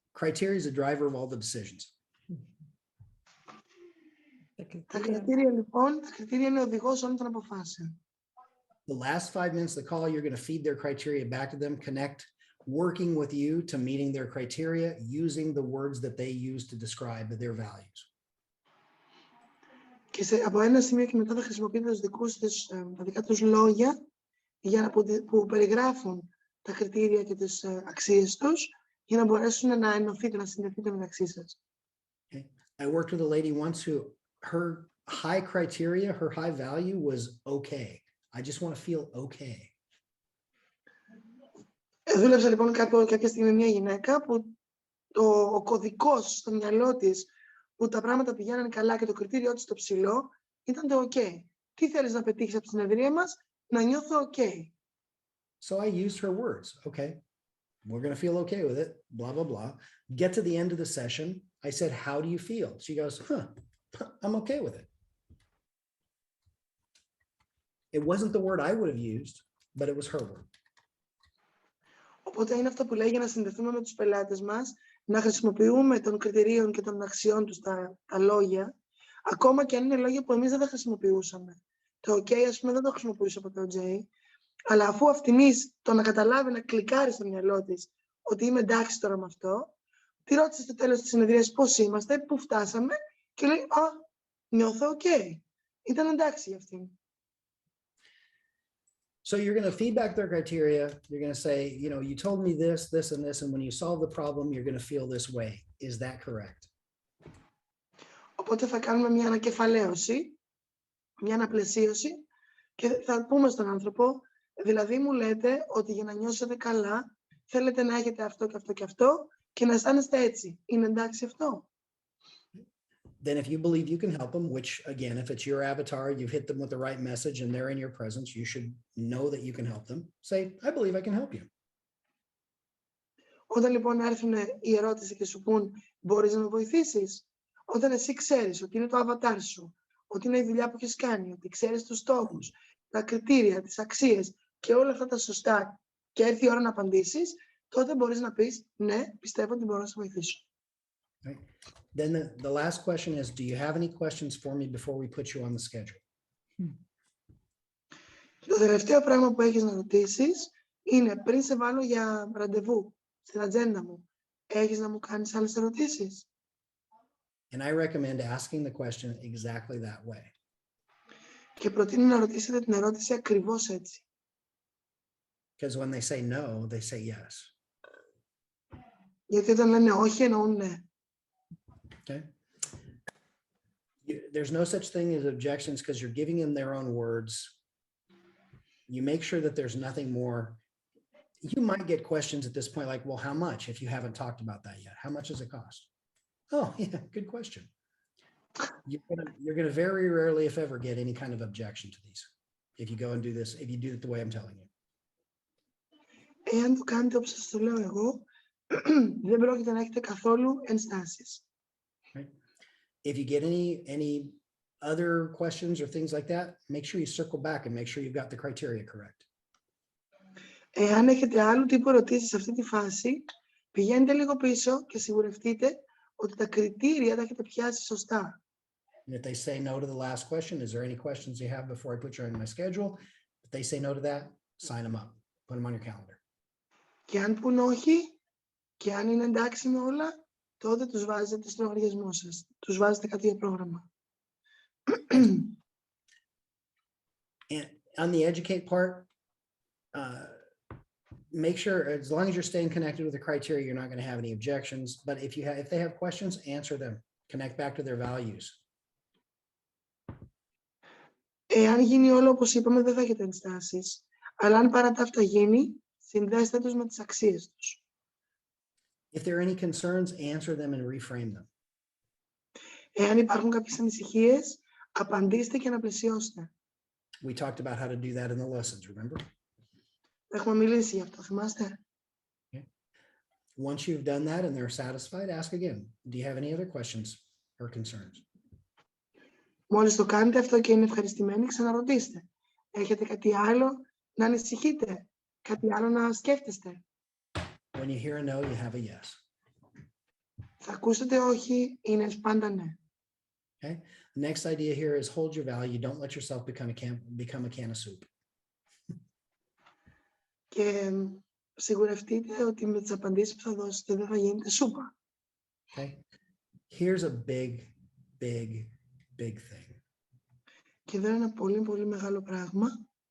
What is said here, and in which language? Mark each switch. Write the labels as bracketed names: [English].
[English] Criteria is the driver of all the decisions. [Greek] Τα κριτήρια λοιπόν, τα κριτήρια είναι ο οδηγός όλων των αποφάσεων. [English] The last 5 minutes of the call, you're going to feed their criteria back to them, connect, working with you to meeting their criteria, using the words that they use to describe their values. [Greek] Και από ένα σημείο και μετά θα χρησιμοποιείτε τα δικά τους λόγια που περιγράφουν τα κριτήρια και τις αξίες τους για να μπορέσουν να ενωθείτε, να συνδεθείτε μεταξύ σας. [English] Okay. I worked with a lady once who her high criteria, her high value was okay. I just want to feel okay. [Greek] Δούλεψα λοιπόν κάποια στιγμή μια γυναίκα που ο κωδικός στο μυαλό της που τα πράγματα πηγαίνανε καλά και το κριτήριό της το ψηλό ήταν το OK. Τι θέλεις να πετύχεις από τη συνεδρία μας? Να νιώθω OK. [English] So I used her words. Okay, we're going to feel okay with it, blah, blah, blah. Get to the end of the session. I said, how do you feel? She goes, I'm okay with it. It wasn't the word I would have used, but it was her word. [Greek] Οπότε είναι αυτό που λέει για να συνδεθούμε με τους πελάτες μας, να χρησιμοποιούμε των κριτηρίων και των αξιών τους τα λόγια, ακόμα και αν είναι λόγια που εμείς δεν τα χρησιμοποιούσαμε. Το OK, ας πούμε, δεν το χρησιμοποιούσα από το J, αλλά αφού αυτιμής το να καταλάβει, να κλικάρει στο μυαλό της ότι είμαι εντάξει τώρα με αυτό, τη ρώτησε στο τέλος της συνεδρίας πώς είμαστε, πού φτάσαμε και λέει, νιώθω OK. Ήταν εντάξει για αυτήν. [English] So you're going to feedback their criteria. You're going to say, you told me this, this, and this, and when you solve the problem, you're going to feel this way. Is that correct? [Greek] Οπότε θα κάνουμε μια ανακεφαλαίωση, μια αναπλαισίωση και θα πούμε στον άνθρωπο, δηλαδή μου λέτε ότι για να νιώσετε καλά θέλετε να έχετε αυτό και αυτό και αυτό και να αισθάνεστε έτσι. Είναι εντάξει αυτό? [English] Then if you believe you can help them, which again, if it's your avatar, you've hit them with the right message and they're in your presence, you should know that you can help them. Say, I believe I can help you. [Greek] Όταν λοιπόν έρθουν η ερώτηση και σου πούν, μπορείς να με βοηθήσεις? Όταν εσύ ξέρεις ότι είναι το avatar σου, ότι είναι η δουλειά που έχεις κάνει, ότι ξέρεις τους στόχους, τα κριτήρια, τις αξίες και όλα αυτά τα σωστά και έρθει η ώρα να απαντήσεις, τότε μπορείς να πεις, ναι, πιστεύω ότι μπορώ να σε βοηθήσω. [English] Right. Then the last question is, do you have any questions for me before we put you on the schedule? [Greek] Το τελευταίο πράγμα που έχεις να ρωτήσεις είναι πριν σε βάλω για ραντεβού στην ατζέντα μου, έχεις να μου κάνεις άλλες ερωτήσεις? [English] And I recommend asking the question exactly that way. [Greek] Και προτείνω να ρωτήσετε την ερώτηση ακριβώς έτσι. [English] Because when they say no, they say yes. [Greek] Γιατί όταν λένε όχι, εννοούν ναι. [English] Okay. There's no such thing as objections because you're giving them their own words. You make sure that there's nothing more. You might get questions at this point like, well, how much if you haven't talked about that yet? How much does it cost? Oh, yeah, good question. You're gonna very rarely, if ever, get any kind of objection to these. If you go and do this, if you do it the way I'm telling you. [Greek] Εάν το κάνετε όπως σας το λέω εγώ, δεν πρόκειται να έχετε καθόλου ενστάσεις. [English] Right. If you get any other questions or things like that, make sure you circle back and make sure you've got the criteria correct. [Greek] Εάν έχετε άλλου τύπου ερωτήσεις σε αυτή τη φάση, πηγαίνετε λίγο πίσω και σιγουρευτείτε ότι τα κριτήρια τα έχετε πιάσει σωστά. [English] And if they say no to the last question, is there any questions you have before I put you on my schedule? If they say no to that, sign them up, put them on your calendar. [Greek] Και αν πουν όχι, και αν είναι εντάξει με όλα, τότε τους βάζετε στο λογαριασμό σας. Τους βάζετε κάτι για πρόγραμμα. [English] And on the educate part, make sure as long as you're staying connected with the criteria, you're not going to have any objections. But if they have questions, answer them. Connect back to their values. [Greek] Εάν γίνει όλο όπως είπαμε, δεν θα έχετε ενστάσεις. Αλλά αν παρά τα αυτά γίνει, συνδέστε τους με τις αξίες τους. [English] If there are any concerns, answer them and reframe them. [Greek] Εάν υπάρχουν κάποιες ανησυχίες, απαντήστε και αναπλαισιώστε. [English] We talked about how to do that in the lessons, remember? [Greek] Έχουμε μιλήσει γι' αυτό, θυμάστε? [English] Okay. Once you've done that and they're satisfied, ask again. Do you have any other questions or concerns? [Greek] Μόλις το κάνετε αυτό και είναι ευχαριστημένοι, ξαναρωτήστε. Έχετε κάτι άλλο να ανησυχείτε, κάτι άλλο να σκέφτεστε? [English] When you hear a no, you have a yes. [Greek] Θα ακούσετε όχι, είναι πάντα ναι. [English] Okay. The next idea here is hold your value. Don't let yourself become a can of soup. [Greek] Και σιγουρευτείτε ότι με τις απαντήσεις που θα δώσετε δεν θα γίνετε σούπα. [English] Okay. Here's a big thing. [Greek] Και εδώ είναι ένα πολύ πολύ μεγάλο πράγμα.